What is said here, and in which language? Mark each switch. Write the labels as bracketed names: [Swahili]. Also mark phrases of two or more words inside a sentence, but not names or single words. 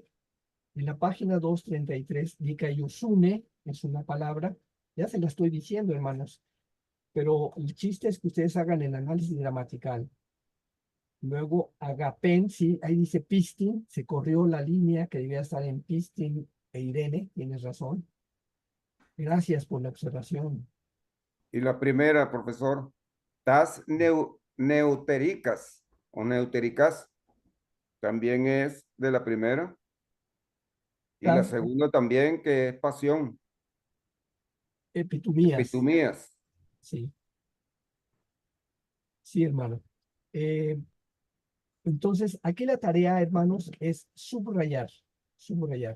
[Spanish] En la página 233, dikaiosune es una palabra, ya se la estoy diciendo, hermanos, pero el chiste es que ustedes hagan el análisis gramatical. Luego, agapen, sí, ahí dice pistin, se corrió la línea que debía estar en pistin e irene, tienes razón. Gracias por la observación. Y la primera, profesor, [Greek] tas neutericas o neutericas, [Spanish] también es de la primera. Y la Tas segunda también, que es pasión, epitumías, epitumías. sí, sí, hermano. Entonces, aquí la tarea, hermanos, es subrayar, subrayar.